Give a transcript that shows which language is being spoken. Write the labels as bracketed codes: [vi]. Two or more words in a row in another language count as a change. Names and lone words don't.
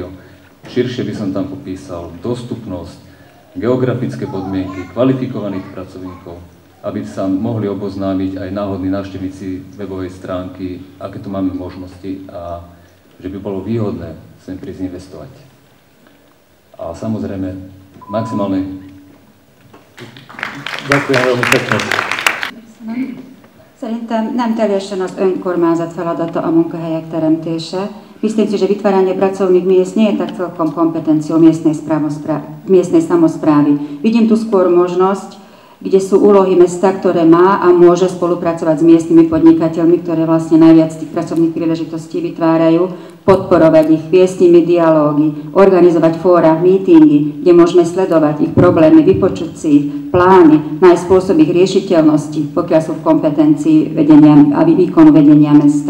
[sk] Širšie by som tam popísal dostupnosť, geografické podmienky, kvalifikovaných pracovníkov, aby sa mohli oboznámiť aj náhodní návštevníci webovej stránky, aké tu máme možnosti a že by bolo výhodné sem prísť investovať. A samozrejme, maximálne... Ďakujem veľmi pekne. [hu] Szerintem nem teljesen az önkormányzat feladata a munkahelyek teremtése. [sk] Myslím si, že vytváranie pracovných miest nie je tak celkom kompetenciou miestnej samosprávy. Vidím tu skôr možnosť, kde sú úlohy mesta, ktoré má a môže spolupracovať s miestnymi podnikateľmi, ktoré vlastne najviac tých pracovných príležitostí vytvárajú, podporovať ich, viesť s nimi dialógy, organizovať fóra, mítingy, kde môžeme sledovať ich problémy, vypočuť si ich, plány, nájsť spôsob ich riešiteľnosti, pokiaľ sú v kompetencii vedenia a výkonu vedenia mesta.